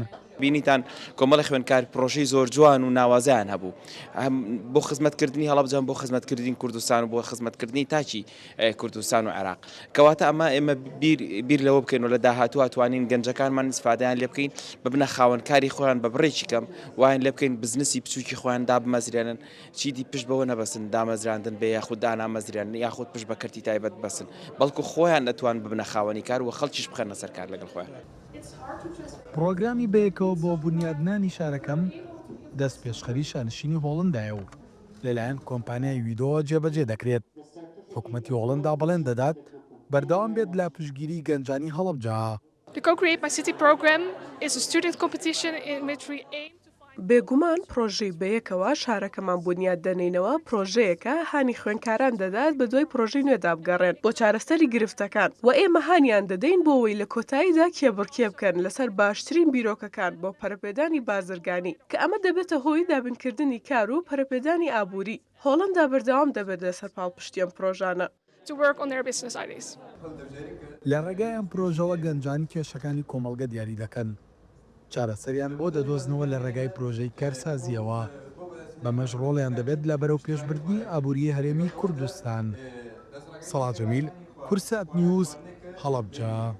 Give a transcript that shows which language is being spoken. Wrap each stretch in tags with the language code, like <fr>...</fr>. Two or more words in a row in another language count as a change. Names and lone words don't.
<ckb>بینیتان کۆمەڵی خوێندکار پرۆژەی زۆر جوان و ناوازیان هەبوو بۆ خزمەتکردنی هەڵەبجان بۆ خزمەتکردنی کوردستان و بۆ خزمەتکردنی تاچی کوردستان و عێراق کەواتە ئەمە ئێمە بیر لەوە بکەین و لە داهاتوو توانین گەنجەکانمان استفادەیان لێ بکەین ببنە خاوەنکاری خۆیان بە بڕێکی کەم وایان لێ بکەین بزنسی بچووکی خۆیان دابمەزرێنن چیدی پشت بەوە نەبەسن دامەزراندن بێ یاخود دانامەزرێن یاخود پشت بە کەرتی تایبەت بەسن بەڵکو خۆیان نەتوان ببنە خاوەنی کار و خەڵکیش بخەنە سەر کار لەگەڵ خۆیان. پرۆگرامی بەیەکەوە بۆ بنیادنانی شارەکەم دەست پێشخەری شانشینی هۆڵندایە و لەلایەن کۆمپانیای ویدۆ جێبەجێ دەکرێت. حکوومەتی هۆڵندا بەڵێن دەدات بەردەوام بێت لە پشگیری گەنجانی هەڵەبجا.</ckb> <en>The Co-Create My City program is a student competition in which we aim</en> <ckb>بێگومان پرۆژەی بەیەکەوە شارەکەمان بنیاد دەنینەوە پرۆژەیەکە هانی خوێندکاران دەدات بە دوای پرۆژەی نوێدا بگەڕێن بۆ چارەسەری گرفتەکان و ئێمە هانیان دەدەین بۆ ئەوەی لە کۆتاییدا کێبڕکێ بکەن لەسەر باشترین بیرۆکەکان بۆ پەرەپێدانی بازرگانی کە ئەمە دەبێتە هۆی دابینکردنی کار و پەرەپێدانی ئابووری. هۆڵندا بەردەوام دەبێت لەسەر پاڵپشتیان پرۆژانە.</ckb> <en>to work on their business ideas.</en> <ckb>لە ڕێگای ئەم پرۆژەوە گەنجانی کێشەکانی کۆمەڵگە دیاری دەکەن. چارەسەریان بۆ دەدۆزنەوە لە ڕێگای پرۆژەی کارسازیەوە بەمەش ڕۆڵیان دەبێت لە بەرەو پێشبردننی ئابووری هەرێمی کوردستان. سەڵات جەمیل، کورسات نیوز، هەڵەبجا.</ckb>